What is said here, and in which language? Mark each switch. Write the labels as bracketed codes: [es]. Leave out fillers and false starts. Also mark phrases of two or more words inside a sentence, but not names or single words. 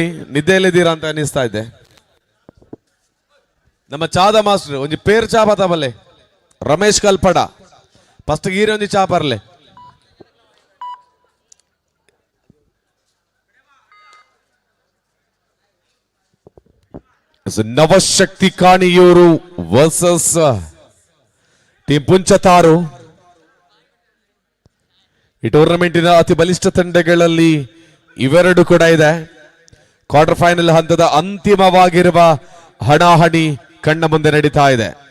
[kn] ನಿದ್ದೆಯಲ್ಲಿದ್ದೀರಾ ಅಂತ ಅನಿಸ್ತಾ ಇದೆ. [tcy] ನಮ್ಮ ಚಾದ ಮಾಸ್ಟರ್ ಒಂಜಿ ಪೇರ್ ಚಾ ಬತ್ತ ಬಲ್ಲೆ, ರಮೇಶ್ ಕಲ್ಪಡ ಫಸ್ಟ್ ಗೀರಿ ಒಂಜಿ ಚಾ ಬರ್ಲೆ. [kn] ನವಶಕ್ತಿ ಕಾಣಿಯೂರು ವರ್ಸಸ್ ಟೀಮ್ ಪುಂಚತಾರು. ಈ ಟೂರ್ನಮೆಂಟಿನ ಅತಿ ಬಲಿಷ್ಠ ತಂಡಗಳಲ್ಲಿ ಇವೆರಡು ಕೂಡ ಇದೆ. ಕ್ವಾರ್ಟರ್ ಫೈನಲ್ ಹಂತದ ಅಂತಿಮವಾಗಿರುವ ಹಣಾಹಣಿ ಕಣ್ಣ ಮುಂದೆ ನಡೀತಾ ಇದೆ.